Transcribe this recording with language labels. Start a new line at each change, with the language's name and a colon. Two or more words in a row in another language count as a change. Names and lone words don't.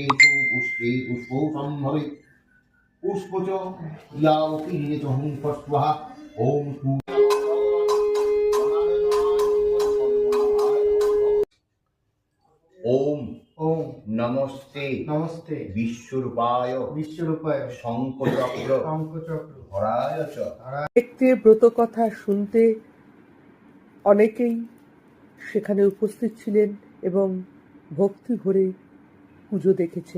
Sanskrit: तु पुष्पे पुष्पो संभवे पुष्प च यावकीने च हुं स्वाहा ओम ओम ओम नमस्ते नमस्ते विश्वरूपाय शंखचक्र धराय च।
Bangla: দেখতে ব্রত কথা শুনতে অনেকেই সেখানে উপস্থিত ছিলেন এবং ভক্তি ভরে পুজো দেখেছেন।